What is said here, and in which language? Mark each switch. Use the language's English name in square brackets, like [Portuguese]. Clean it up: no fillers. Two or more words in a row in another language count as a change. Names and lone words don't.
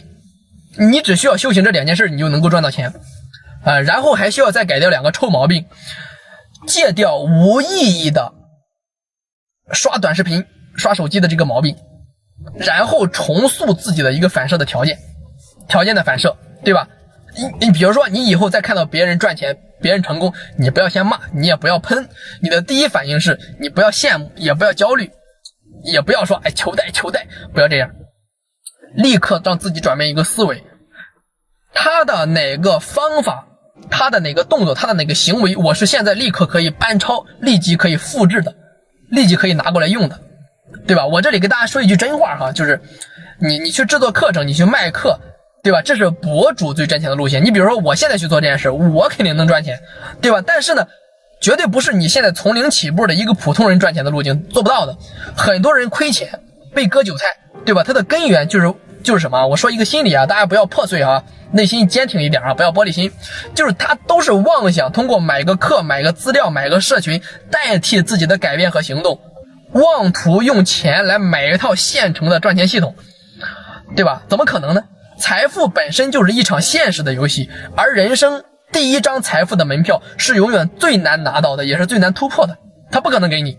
[Chinese] 你只需要修行這两件事，你就能夠賺到钱然後還需要再改掉两個臭毛病，戒掉無意義的刷短視頻刷手機的這個毛病，然後重塑自己的一個反射的条件的反射，对吧？你比如说你以後再看到別人賺錢別人成功，你不要先罵，你也不要噴，你的第一反應是你不要羨慕，也不要焦慮，也不要說求帶，不要這樣，立刻讓自己轉變一個思維，他的哪個方法，他的哪個動作，他的哪個行為，我是現在立刻可以搬抄，立即可以複製的，立即可以拿過來用的，對吧？我這裡給大家說一句真話就是你去制作課程，你去賣課，对吧？這是博主最賺錢的路線。你比如說我現在去做這件事，我肯定能賺錢，對吧？但是呢，絕對不是你現在從零起步的一個普通人賺錢的路徑，做不到的。很多人虧錢被割韭菜，對吧？它的根源就是什麼？我說一個心理大家不要破碎內心坚挺一點不要玻璃心，就是他都是妄想通過買個課買個資料買個社群代替自己的改變和行動，妄圖用錢來買一套現成的賺錢系統，對吧？怎麼可能呢？財富本身就是一場現實的遊戲，而人生第一張財富的門票是永遠最難拿到的，也是最難突破的，他不可能給你。